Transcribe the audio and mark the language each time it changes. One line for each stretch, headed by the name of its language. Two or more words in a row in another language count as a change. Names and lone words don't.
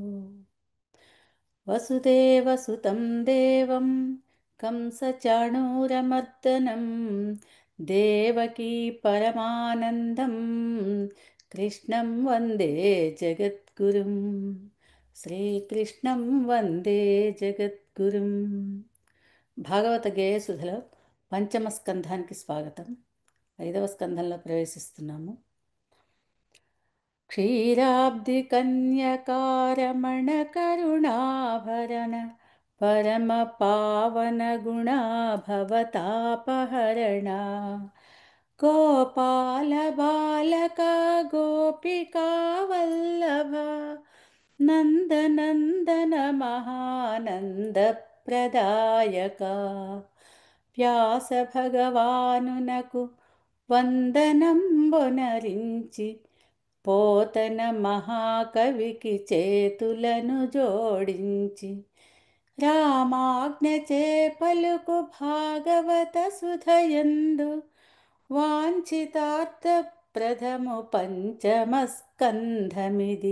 Sanskrit: वसुदेवसुतं देवं कंसचाणूरमर्दनं देवकी परमानन्दं कृष्णं वन्दे जगद्गुरुं. श्रीकृष्णं वन्दे जगद्गुरुं.
Telugu: భాగవత గేయసుధలో పంచమ స్కంధానికి స్వాగతం. 5వ స్కంధంలో ప్రవేశిస్తున్నాము. క్షీరాబ్ధికన్యకారమణ కరుణాభరణ పరమ పావన గుణా భవతాపహరణా గోపాల బాలకా గోపికా వల్లభా నందనందన మహానంద ప్రదాయకా వ్యాస భగవానునకు వందనంబొనరించి పోతన మహాకవికి చేతులను జోడించి రామాజ్ఞచే పలుకు భాగవత సుధయందు వాంఛితార్థ ప్రథము పంచమ స్కంధమిది.